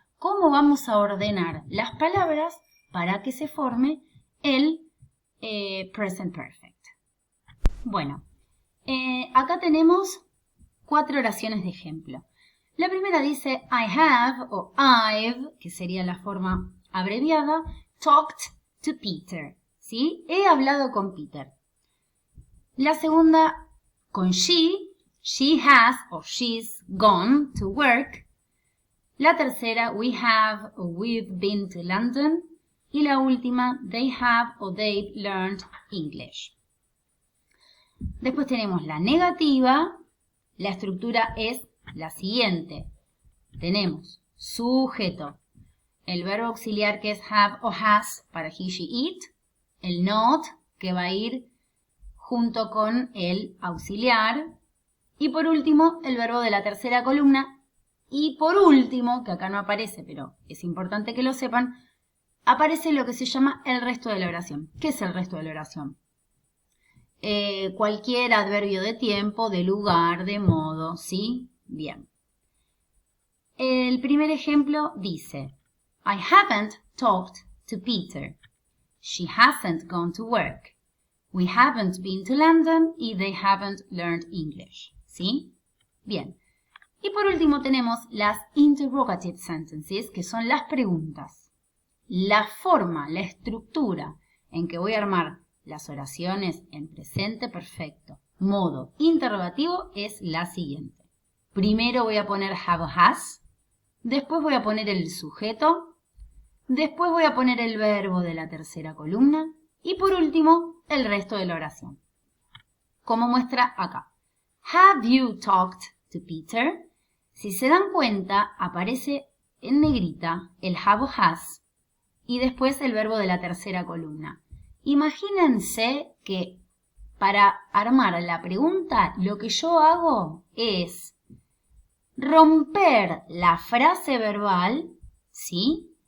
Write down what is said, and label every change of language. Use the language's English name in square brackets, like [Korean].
[Spanish] ¿Cómo vamos a ordenar las palabras para que se forme el present perfect? Bueno, acá tenemos 4 oraciones de ejemplo. La primera dice [English] I have [Spanish] o I've, que sería la forma abreviada, [English] talked to Peter, [Spanish] ¿sí? He hablado con Peter. La segunda con [English] she has [Spanish] o [English] she's gone to work. [Spanish] La tercera, [English] we have [Spanish] o [English] we've been to London. [Spanish] Y la última, [English] they have [Spanish] o [English] they've learned English. [Spanish] Después tenemos la negativa. La estructura es la siguiente. Tenemos sujeto, el verbo auxiliar que es have o has para he, she, it, el not que va a ir junto con el auxiliar y por último el verbo de la tercera columna y por último, que acá no aparece pero es importante que lo sepan, aparece lo que se llama el resto de la oración. ¿Qué es el resto de la oración? Cualquier adverbio de tiempo, de lugar, de modo, ¿sí? Bien. El primer ejemplo dice, [English] I haven't talked to Peter. She hasn't gone to work. We haven't been to London y they haven't learned English. [Spanish] ¿Sí? Bien. Y por último tenemos las interrogative sentences, que son las preguntas. La forma, la estructura en que voy a armar las oraciones en presente perfecto, modo interrogativo, es la siguiente. Primero voy a poner have o has. Después voy a poner el sujeto, Después voy a poner el verbo de la tercera columna y por último el resto de la oración. Como muestra acá. [English] Have you talked to Peter? [Spanish] Si se dan cuenta, aparece en negrita el have o has y después el verbo de la tercera columna. Imagínense que para armar la pregunta, lo que yo hago es romper la frase verbal, ¿sí?